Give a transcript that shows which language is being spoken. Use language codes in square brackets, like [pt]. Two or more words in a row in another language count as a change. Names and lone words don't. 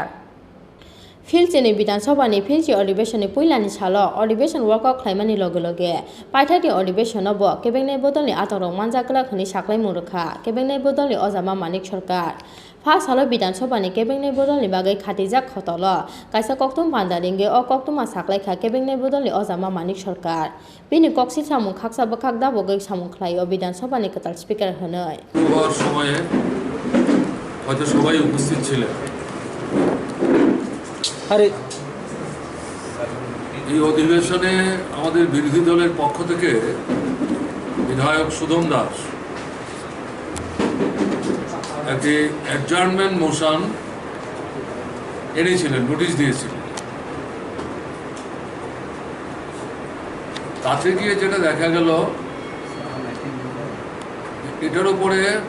[trp] Filchini Vidansabha ni filchi olivision ni puilani salo olivision workout khlaimani loge paithati olivision obo kebengnai bodoni adongrok manjakla khani saklai murukha kebengnai bodoni ojama manik sarkar Pasalo Vidansabha ni kebengnai bodoni bagai khatijak khotolo kaisa koktum pandaringe o koktuma saklai kha kebengnai bodoni ojama manik sarkar bini koksi samung khaksa khakda bogai samung khlaio Vidansabha ni ketal speaker honoi [bn] হওয়ার সময়ে হয়তো সবাই উপস্থিত ছিলেন এই অধিবেশনে আমাদের বিরোধী দলের পক্ষ থেকে বিধায়ক সুধম দাস একটি [en] adjournment motion [bn] এনেছিলেন নোটিশ দিয়েছিলেন তাতে গিয়ে যেটা দেখা গেল এটার উপরে